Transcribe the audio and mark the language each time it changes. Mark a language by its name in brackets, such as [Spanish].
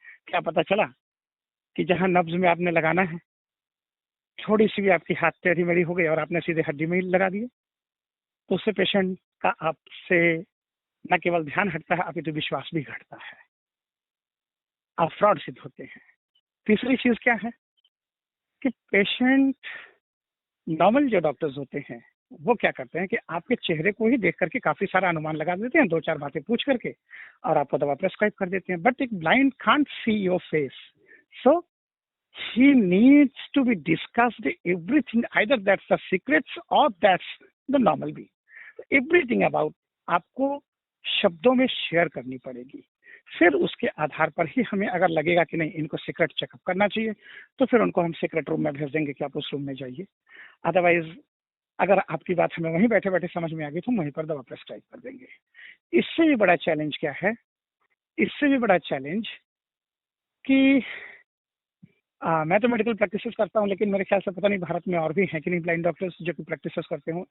[Hindi] क्या पता चला कि जहां नब्ज में आपने लगाना है थोड़ी सी भी आपकी हाथ टेढ़ी मेढ़ी हो गई और आपने सीधे हड्डी में ही लगा दिए, तो उससे पेशेंट का आपसे न केवल ध्यान हटता है, अपितु विश्वास भी घटता है, आप फ्रॉड सिद्ध होते हैं। तीसरी चीज क्या है कि पेशेंट, नॉर्मल जो डॉक्टर्स होते हैं वो क्या करते हैं कि आपके चेहरे को ही देख करके काफी सारा अनुमान लगा देते हैं, 2-4 बातें पूछ करके, और आपको दवा प्रेस्क्राइब कर देते हैं। [English] but एक blind can't see your face, so he needs to be discussed everything, either that's the secrets or that's the normal be, everything about [Hindi] आपको शब्दों में शेयर करनी पड़ेगी। फिर उसके आधार पर ही हमें अगर लगेगा कि नहीं इनको सीक्रेट चेकअप करना चाहिए, तो फिर उनको हम सीक्रेट रूम में भेज देंगे कि आप उस रूम में जाइए। अदरवाइज अगर आपकी बात हमें वहीं बैठे बैठे समझ में आ गई तो हम वहीं पर दवा प्रेस्क्राइब कर देंगे। इससे भी बड़ा चैलेंज क्या है, इससे भी बड़ा चैलेंज कि मैं तो मेडिकल प्रैक्टिस करता हूँ, लेकिन मेरे ख्याल से पता नहीं भारत में और भी हैं कि नहीं ब्लाइंड डॉक्टर्स जो कि प्रैक्टिस करते हो।